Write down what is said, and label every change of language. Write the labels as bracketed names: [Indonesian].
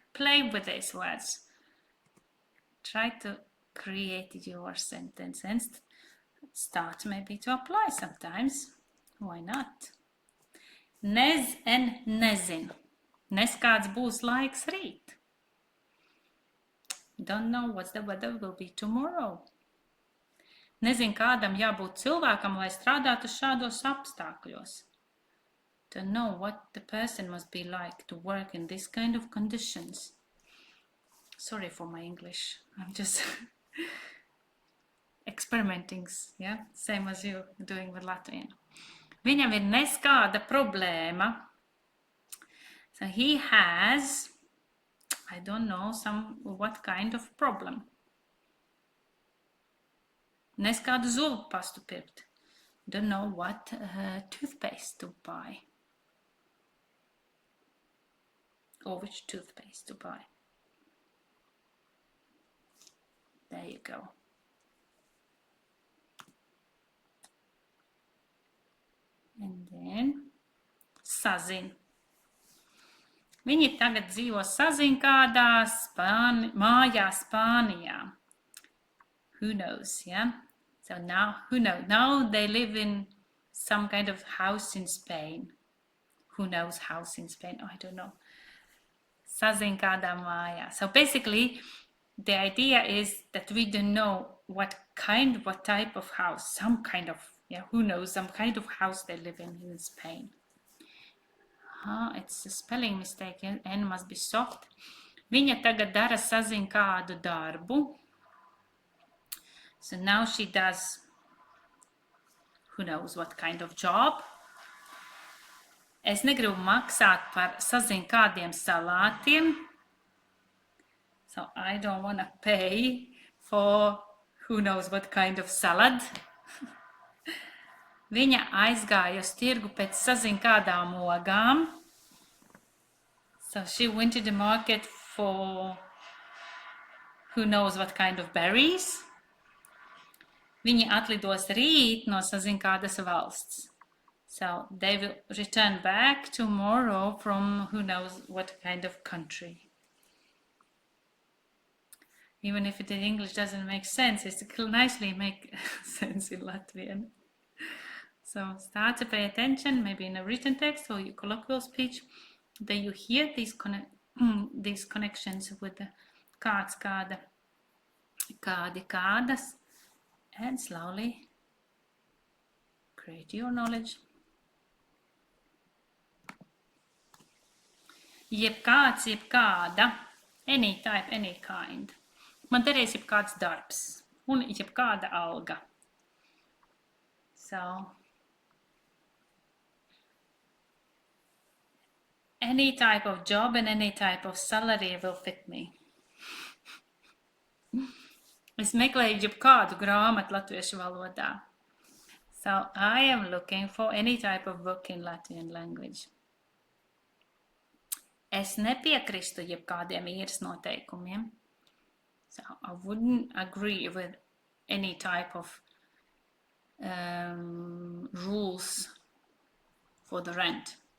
[English] play with these words. Try to create your sentence and start maybe to apply sometimes. Why not? [Latvian] Nez and nezin. Nes kāds būs laiks rīt. [English] Don't know what the weather will be tomorrow. [Latvian] Nezin kādam jābūt cilvēkam, lai strādātu šādos apstākļos. [English] Don't know what the person must be like to work in this kind of conditions. Sorry for my English. I'm just experimenting, yeah? Same as you doing with Latvian. [Latvian] Viņam ir neskāda problēma. [English] So he has, I don't know, what kind of problem. [Latvian] Neskādu zubu pastu pirkt. [English] Don't know what toothpaste to buy. Or which toothpaste to buy. There you go. And then sazin. [Latvian] Viņi tagad dzīvo sazin kādā mājā Spānijā. [English] Who knows, yeah? So now, who knows? Now they live in some kind of house in Spain. Who knows house in Spain? Oh, I don't know. [Latvian] Sazin kādā mājā. [English] So basically, the idea is that we don't know what type of house, some kind of, yeah, who knows, some kind of house they live in Spain. It's a spelling mistake, N must be soft. [Latvian] Viņa tagad dara sazin kādu darbu. [English] So now she does, who knows what kind of job. [Latvian] Es negribu maksāt par sazin kādiem salātiem. [English] So I don't want to pay for who knows what kind of salad. [Latvian] Viņa aizgāja uz tirgu pēc sazin kādām ogām. [English] So she went to the market for who knows what kind of berries. [Latvian] Viņi atlidos rīt no sazin kādas valsts. [English] So they will return back tomorrow from who knows what kind of country. Even if it in English doesn't make sense, it still nicely make sense in Latvian. So start to pay attention, maybe in a written text or your colloquial speech, that you hear these connections with the kāds, kāda, kādi, kādas, and slowly create your knowledge. Jebkāds, jebkāda, any type, any kind. [Latvian] Man derēs jebkāds darbs un jebkāda alga. [English] So, any type of job and any type of salary will fit me. [Latvian] Es meklēju jebkādu grāmatu latviešu valodā. [English] So, I am looking for any type of book in Latvian language. [Latvian] Es nepiekristu jebkādiem īres noteikumiem. [English] So, I wouldn't agree with any type of rules for the rent.